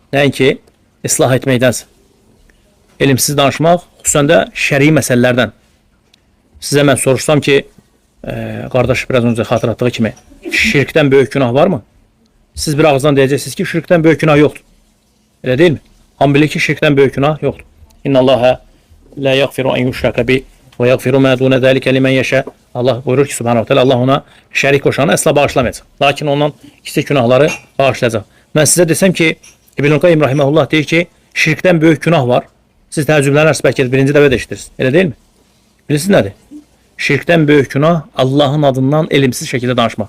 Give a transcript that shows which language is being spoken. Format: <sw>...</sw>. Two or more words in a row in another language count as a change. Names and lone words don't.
<az>Nəinki islah etməkdənsə. Elmsiz danışmaq, xüsusən də şəri məsələlərdən. Sizə mən soruşsam ki, qardaş biraz öncə xatırlatdığı kimi, şirkdən böyük günah varmı? Siz bir ağızdan deyəcəksiniz ki, şirkdən böyük günah yoxdur. Elə deyilmi? Hamı bilir ki, şirkdən böyük günah yoxdur.</az> <ar>إن الله لا يغفر أن يشرك به و يغفر ما دون ذلك لمن يشاء.</ar> <az>Allah buyurur ki,</az> <ar>سبحانه تعالى,</ar> <az>Allah ona şərik qoşanı əsla bağışlamayacaq. Lakin ondan kiçik günahları bağışlayacaq. Mən sizə desəm ki, İbn-i Qayyim rahimehullah deyir ki, şirkdən böyük günah var. Siz təəccüblənərsiniz, bəlkə birinci dəfə də eşidirsiniz. Elə deyilmi? Bilirsiniz nədir? Şirkdən böyük günah Allahın adından elmsiz şəkildə danışmaq.</az>